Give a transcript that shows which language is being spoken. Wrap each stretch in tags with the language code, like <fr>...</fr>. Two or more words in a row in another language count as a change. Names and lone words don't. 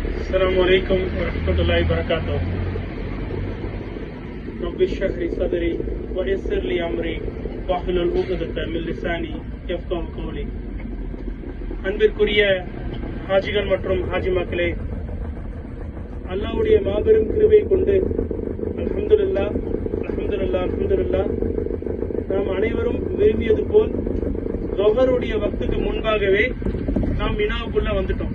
<ar>السلام عليكم ورحمة الله وبركاته. رب اشرح لي صدري ويسر لي أمري واحلل عقدة من لساني يفقهوا قولي.</ar> <ta>அன்பிற்குரிய ஹாஜிகள் மற்றும் ஹாஜி மக்களே, அல்லாஹ்வுடைய மாபெரும் கிருபை கொண்டு</ta> <ar>الحمد لله الحمد لله الحمد لله</ar> <ta>நாம் அனைவரும் விரும்பியது போல் ஸஹருடைய வக்துக்கு முன்பாகவே நாம் மினாவுக்குள்ள வந்துட்டோம்.</ta>